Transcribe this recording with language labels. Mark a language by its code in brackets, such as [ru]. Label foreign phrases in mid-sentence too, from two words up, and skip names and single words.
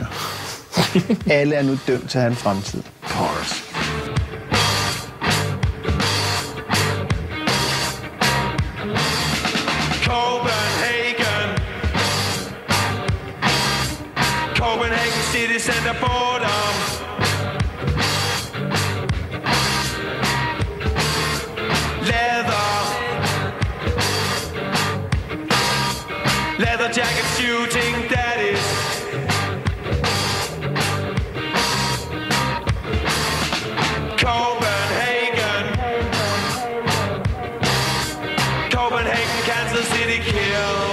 [da] Alle er nu dømt til at have en fremtid. Paris. [en] Copenhagen City Center Boredom. Leather jacket shooting daddies. Copenhagen, Kansas City kill.